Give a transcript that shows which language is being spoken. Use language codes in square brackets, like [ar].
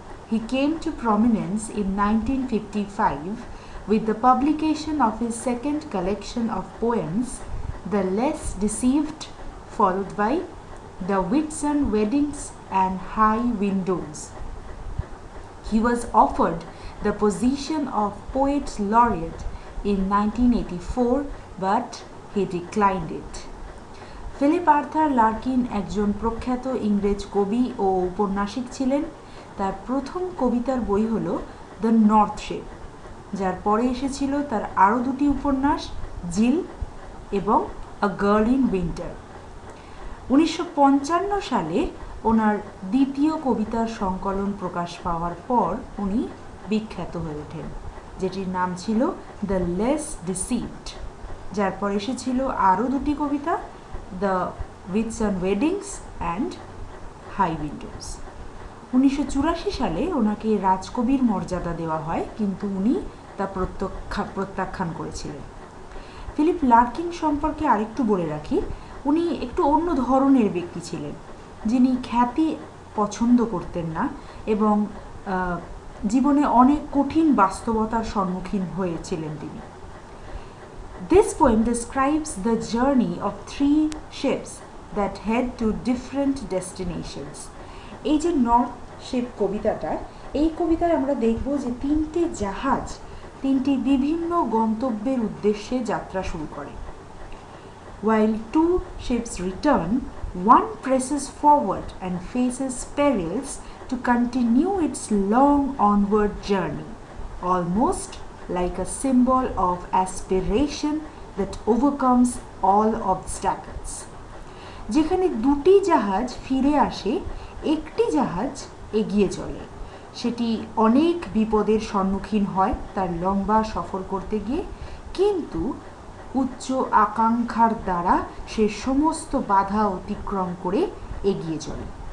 [en] He came to prominence in 1955 with the publication of his second collection of poems, The Less Deceived, followed by The Whitsun Weddings and High Windows. He was offered the position of Poet Laureate in 1984, but he declined it. [bn] Philip Arthur Larkin একজন প্রখ্যাত ইংরেজ কবি ও ঔপন্যাসিক ছিলেন। তার প্রথম কবিতার বই হল দ্য নর্থ শিপ, যার পরে এসেছিল তার আরও দুটি উপন্যাস, জিল এবং আ গার্ল ইন উইন্টার। 1955 সালে ওনার দ্বিতীয় কবিতার সংকলন প্রকাশ পাওয়ার পর উনি বিখ্যাত হয়ে ওঠেন, যেটির নাম ছিল দ্য লেস ডিসিভড, যার পর এসেছিল আরও দুটি কবিতা, the উইটসন weddings and high Windows. 1984 সালে ওনাকে রাজকবির মর্যাদা দেওয়া হয়, কিন্তু উনি তা প্রত্যাখ্যান করেছিলেন। ফিলিপ লার্কিন সম্পর্কে আরেকটু বলে রাখি, উনি একটু অন্য ধরনের ব্যক্তি ছিলেন, যিনি খ্যাতি পছন্দ করতেন না এবং জীবনে অনেক কঠিন বাস্তবতার সম্মুখীন হয়েছিলেন তিনি। [en] This poem describes the journey of three ships that head to different destinations. [bn] এই যে নর্থ শিপ কবিতাটা, এই কবিতায় আমরা দেখব যে তিনটে জাহাজ তিনটি বিভিন্ন গন্তব্যের উদ্দেশ্যে যাত্রা শুরু করে। [en] While two ships return, one presses forward and faces perils to continue its long onward journey, almost like a symbol of aspiration that overcomes all obstacles. [bn] যেখানে দুটি জাহাজ ফিরে আসে, একটি জাহাজ এগিয়ে চলে। সেটি অনেক বিপদের সম্মুখীন হয় তার লম্বা সফর করতে গিয়ে, কিন্তু উচ্চ আকাঙ্ক্ষার দ্বারা সে সমস্ত বাধা অতিক্রম করে এগিয়ে চলে।